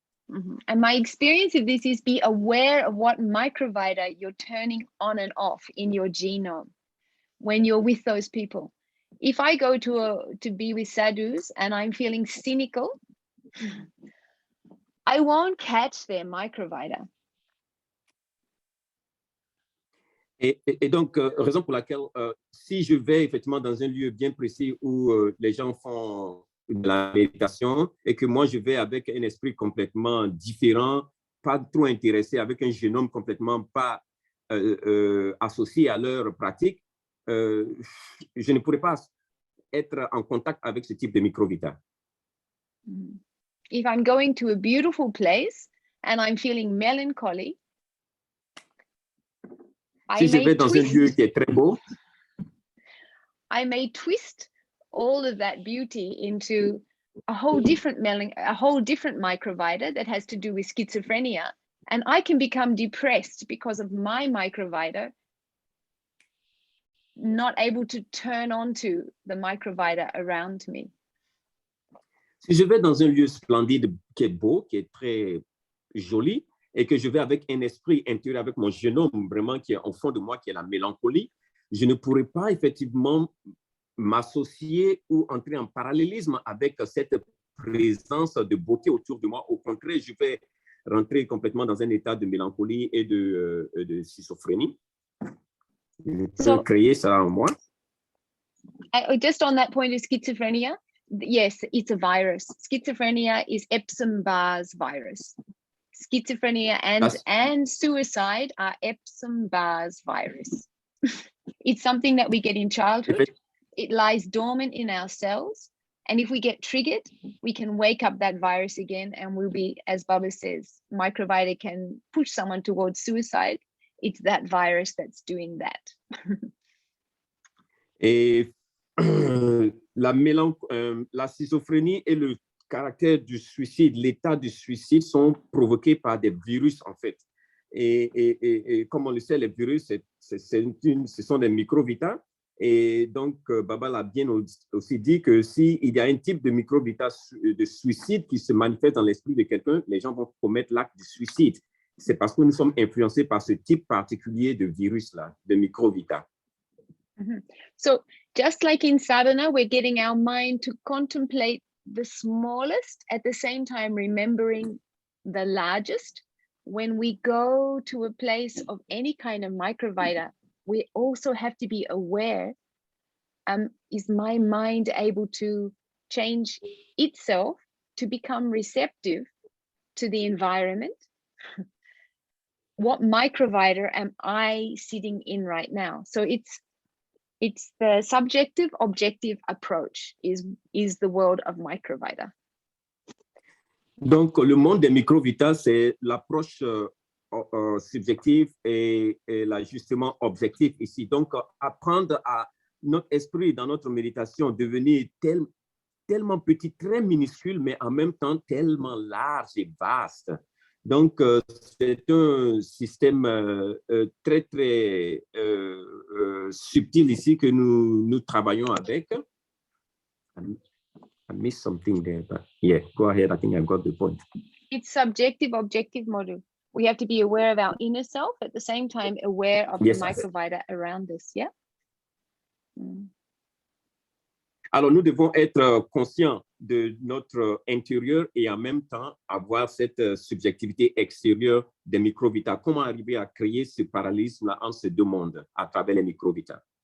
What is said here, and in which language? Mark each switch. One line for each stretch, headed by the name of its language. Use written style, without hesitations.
English: And my experience of this is be aware of what microvita you're turning on and off in your genome when you're with those people. If I go to be with sadhus and I'm feeling cynical, I won't catch their microvita.
French: Et donc, raison pour laquelle, si je vais effectivement dans un lieu bien précis où les gens font de la méditation et que moi, je vais avec un esprit complètement différent, pas trop intéressé, avec un génome complètement pas associé à leur pratique, je ne pourrais pas être en contact avec ce type de microvita.
English: If I'm going to a beautiful place and I'm feeling melancholy,
French: Si je vais dans un lieu qui est très beau,
English: I may twist all of that beauty into a whole different microvita that has to do with schizophrenia, and I can become depressed because of my microvita not able to turn on to the microvita around me.
French: Si je vais dans un lieu splendide qui est beau, qui est très joli, et que je vais avec un esprit intérieur, avec mon génome vraiment qui est au fond de moi, qui est la mélancolie, je ne pourrais pas effectivement m'associer ou entrer en parallélisme avec cette présence de beauté autour de moi. Au contraire, je vais rentrer complètement dans un état de mélancolie et de schizophrénie. Je peux créer ça en moi.
English: Just on that point of schizophrenia, yes, it's a virus. Schizophrenia is Epstein-Barr's virus. Schizophrenia and suicide are Epstein-Barr's virus. It's something that we get in childhood. It lies dormant in our cells. And if we get triggered, we can wake up that virus again and we'll be, as Baba says, microvita can push someone towards suicide. It's that virus that's doing that.
French: Et la schizophrénie et le caractère du suicide, l'état du suicide sont provoqués par des virus en fait. Et comme on le sait, les virus, ce sont des microvita. Et donc, Baba l'a bien aussi dit que s'il y a un type de microvita de suicide qui se manifeste dans l'esprit de quelqu'un, les gens vont commettre l'acte de suicide. C'est parce que nous sommes influencés par ce type particulier de virus-là, de microvita.
English: So just like in sadhana, we're getting our mind to contemplate the smallest, at the same time remembering the largest. When we go to a place of any kind of microvita, we also have to be aware, is my mind able to change itself to become receptive to the environment? What microvita am I sitting in right now? So it's the subjective objective approach is the world of microvita.
French: Donc, le monde des microvita, c'est l'approche subjective et l'ajustement objectif ici. Donc, apprendre à notre esprit, dans notre méditation, devenir tellement petit, très minuscule, mais en même temps tellement large et vaste. Donc, c'est un système très, très subtil ici que nous travaillons avec.
English: I missed something there, but yeah, go ahead. I think I got the point. It's subjective, objective model. We have to be aware of our inner self, at the same time aware of Yes, the microvita around us, yeah?
French: Alors, nous devons être conscients de notre intérieur et en même temps avoir cette subjectivité extérieure des microvita. Comment arriver à créer ce parallélisme entre ces deux mondes à travers les microvita?